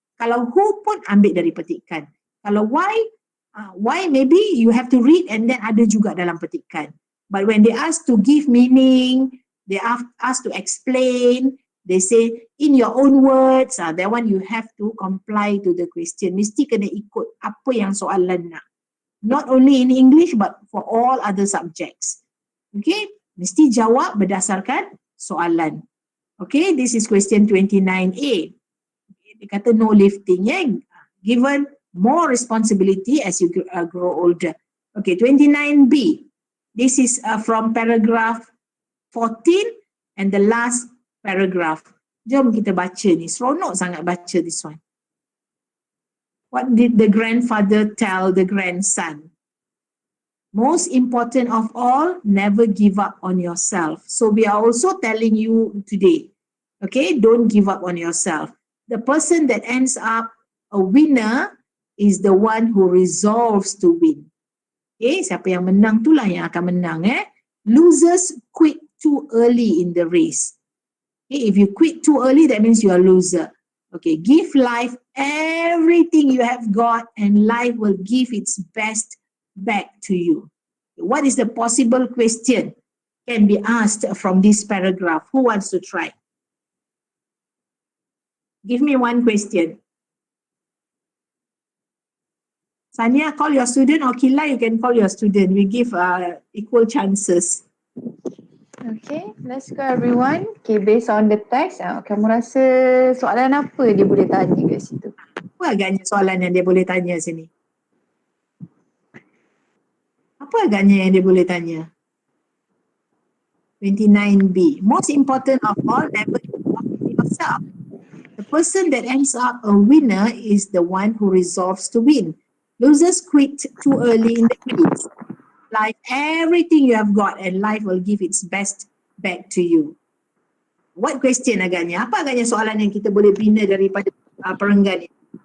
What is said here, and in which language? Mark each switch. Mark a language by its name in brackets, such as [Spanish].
[Malay] Kalau who pun ambil dari petikan. [English] Kalau why maybe you have to read and then [Malay] ada juga dalam petikan. [English] But when they ask to give meaning, they ask to explain, they say in your own words, that one you have to comply to the question. [Malay] Mesti kena ikut apa yang soalan nak. [English] Not only in English but for all other subjects. [Malay] Okay, mesti jawab berdasarkan soalan. [English] Okay, this is question 29A. [Malay] Dia kata [English] no lifting, given more responsibility as you grow older. Okay, 29B. This is from paragraph 14 and the last paragraph. [Malay] Jom kita baca ni. Seronok sangat baca [English] this one. What did the grandfather tell the grandson? Most important of all, never give up on yourself. So we are also telling you today, okay, don't give up on yourself. The person that ends up a winner is the one who resolves to win. [Malay] Okay, siapa yang menang itulah yang akan menang. [English] Losers quit too early in the race. Okay, if you quit too early, that means you are a loser. Okay, give life everything you have got and life will give its best back to you. What is the possible question can be asked from this paragraph? Who wants to try? Give me one question. Sanya, call your student, or Kila, you can call your student. We give equal chances. Okay, let's go everyone. [Malay] Okay, [English] based on the text, [Malay] kamu rasa soalan apa dia boleh tanya kat situ? Apa agaknya soalan yang dia boleh tanya sini? Apa agaknya yang dia boleh tanya? 29B. [English] Most important of all, never give up on yourself. The person that ends up a winner is the one who resolves to win. Losers quit too early in the race. Like everything you have got and life will give its best back to you. What question [Malay] agaknya? Apa agaknya soalan yang kita boleh bina daripada perenggan ini?